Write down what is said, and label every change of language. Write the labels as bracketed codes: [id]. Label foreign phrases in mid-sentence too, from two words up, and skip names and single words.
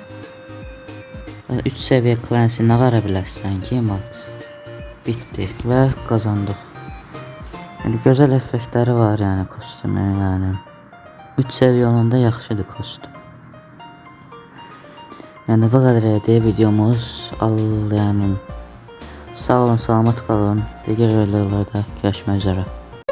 [az] 3 seviye Clancy ne qara biləsən ki Max. [tr] Bitti ve kazandık. Yani güzel effektleri var yani kostümün yani. [az] 3 seviye olanda yaxşıdır kostüm. [tr] Yani bu kadar idi videomuz. [az] Yani sağ olun, salamat qalın. Digər videolarda görüşmək üzere.